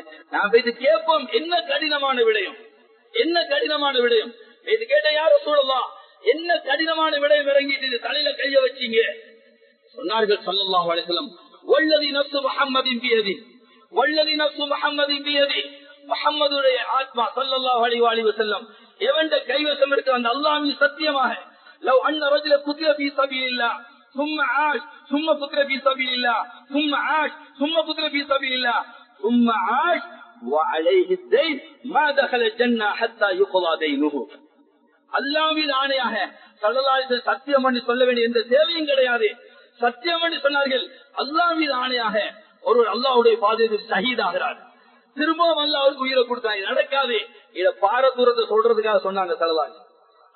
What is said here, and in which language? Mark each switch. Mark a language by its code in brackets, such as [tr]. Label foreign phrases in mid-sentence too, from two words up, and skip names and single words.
[ta] நான் போயிட்டு கேட்போம், என்ன கடினமான விடயம், என்ன கடினமான விடயம் இது கேட்ட யாரும் சொல்லலாம், என்ன கடினமான விடயம் இறங்கிட்டு தலையில கைய வச்சீங்க. [ar] சொன்னார்கள் صلى الله عليه وسلم والذي نفس محمد بيده والذي نفس محمد بيده, வல்லதி நஃப்ஸு முஹம்மதின் பியதி, [ta] முஹம்மதுடைய ஆத்மா [ar] صلى الله عليه وسلم [ta] எவண்ட கைவசம் இருக்கு அந்த அல்லாஹ்வின் சத்தியமாக, [ar] لو أن رجلا قتل في سبيل الله ثم عاش ثم قتل في سبيل الله ثم عاش ثم قتل في سبيل الله ثم عاش وعليه الدين ما دخل الجنة حتى يقضى دينه. [ta] அல்லாஹ்வின் ஆணையாக [ar] صلى الله عليه وسلم [ta] சத்தியம் பண்ணி சொல்ல வேண்டிய எந்த தேவையும் கிடையாது. சத்தியம் பண்ணி சொன்னார்கள், அல்லாஹ்வின் ஆணையாக ஒரு அல்லாஹ்வுடைய பாதையில் ஷஹீதாகிறார், திரும்பவும் அல்லாஹ் அவருக்கு உயிரை கொடுத்தாங்க. நடக்காது. இத பாரதூரத்தை சொல்றதுக்காக சொன்னாங்க [ar] صلى الله عليه وسلم.